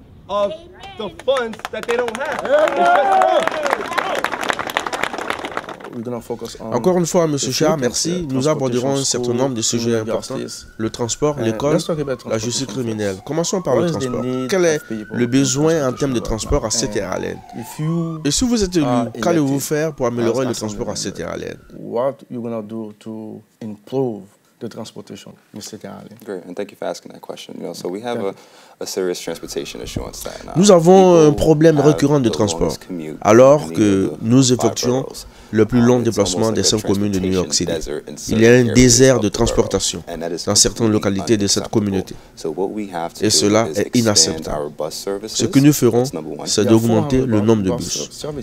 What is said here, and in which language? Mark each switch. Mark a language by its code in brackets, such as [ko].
[en] Of the funds that they don't have. [fr] Encore une fois, M. Charles, merci. Nous aborderons un certain nombre de sujets importants. Le transport, l'école, la justice criminelle. Commençons par le transport. Quel est le besoin en termes de transport à Staten Island? Et si vous êtes élu, qu'allez-vous faire pour améliorer le transport à Staten Island? [en] The transportation in Staten Island. Great, and thank you for asking that question. So we have a serious transportation issue on Staten Island. [fr] Nous avons un problème récurrent de transport, alors que nous effectuons le plus long déplacement des 5 communes de New York City. Il y a un désert de transportation dans certaines localités de cette communauté. Et cela est inacceptable. Ce que nous ferons, c'est d'augmenter le nombre de bus.